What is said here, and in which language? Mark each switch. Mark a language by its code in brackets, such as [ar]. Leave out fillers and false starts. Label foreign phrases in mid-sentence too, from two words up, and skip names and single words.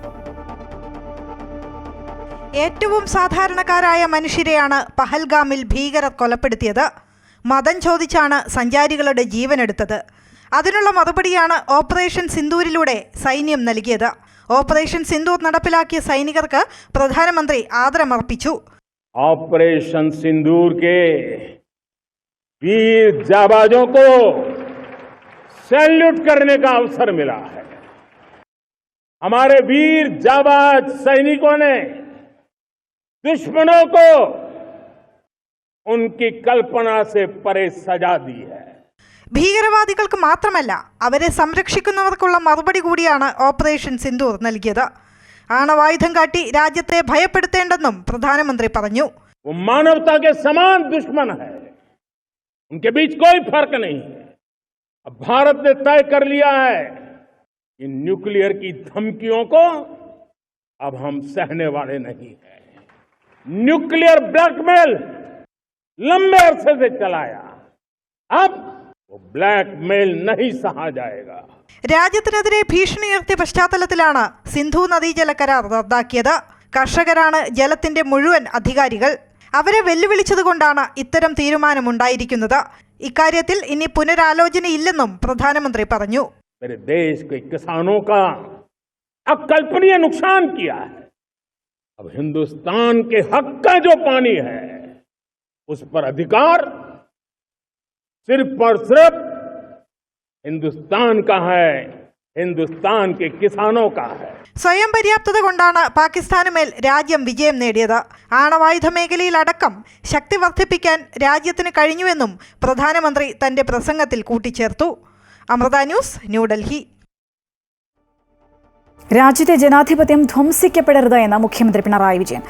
[ml] ഏറ്റവും സാധാരണക്കാരായ മനുഷ്യരെയാണ് പഹൽഗാമിൽ ഭീകരർ കൊലപ്പെടുത്തിയത്. മതം ചോദിച്ചാണ് സഞ്ചാരികളുടെ ജീവനെടുത്തത്. അതിനുള്ള മറുപടിയാണ് ഓപ്പറേഷൻ സിന്ദൂരിലൂടെ സൈന്യം നൽകിയത്. ഓപ്പറേഷൻ സിന്ദൂർ നടപ്പിലാക്കിയ സൈനികർക്ക് പ്രധാനമന്ത്രി ആദരമർപ്പിച്ചു. [hi] ऑपरेशन सिंदूर के वीर जाबाजों को सैल्यूट करने का अवसर मिला है. हमारे वीर जाबाज सैनिकों ने दुश्मनों को उनकी कल्पना से परे सजा दी है. [ml] ഭീകരവാദികൾക്ക് മാത്രമല്ല, അവരെ സംരക്ഷിക്കുന്നവർക്കുള്ള മറുപടി കൂടിയാണ് ഓപ്പറേഷൻ സിന്ദൂർ നൽകിയത്. ആണവായുധം കാട്ടി രാജ്യത്തെ ഭയപ്പെടുത്തേണ്ടെന്നും പ്രധാനമന്ത്രി പറഞ്ഞു. [hi] वो मानवता के समान दुश्मन है, उनके बीच कोई फर्क नहीं है. अब भारत ने तय कर लिया है कि न्यूक्लियर की धमकियों को अब हम सहने वाले नहीं हैं. [en] nuclear blackmail [hi] लंबे अरसे से चलाया, अब वो ब्लैकमेल नहीं सहा जाएगा. [ml] രാജ്യത്തിനെതിരെ ഭീഷണി ഉയർത്തിയ പശ്ചാത്തലത്തിലാണ് സിന്ധു നദീജല കരാർ റദ്ദാക്കിയത്. കർഷകരാണ് ജലത്തിന്റെ മുഴുവൻ അധികാരികൾ. അവരെ വെല്ലുവിളിച്ചതുകൊണ്ടാണ് ഇത്തരം തീരുമാനമുണ്ടായിരിക്കുന്നത്. ഇക്കാര്യത്തിൽ ഇനി പുനരാലോചനയില്ലെന്നും പ്രധാനമന്ത്രി പറഞ്ഞു. [hi] मेरे देश के किसानों का अकल्पनीय नुकसान किया है. अब हिंदुस्तान के हक का जो पानी है उस पर अधिकार सिर्फ और सिर्फ हिंदुस्तान का है, हिंदुस्तान के किसानों का है. [ml] സ്വയം പര്യാപ്തത കൊണ്ടാണ് പാകിസ്ഥാന് മേൽ രാജ്യം വിജയം നേടിയത്. ആണവായുധ മേഖലയിലടക്കം ശക്തി വർദ്ധിപ്പിക്കാൻ രാജ്യത്തിന് കഴിഞ്ഞുവെന്നും പ്രധാനമന്ത്രി തന്റെ പ്രസംഗത്തിൽ കൂട്ടിച്ചേർത്തു. അമൃത ന്യൂസ്, ന്യൂഡൽഹി. രാജ്യത്തെ ജനാധിപത്യം ധ്വംസിക്കപ്പെടരുത് എന്ന മുഖ്യമന്ത്രി പിണറായി വിജയൻ.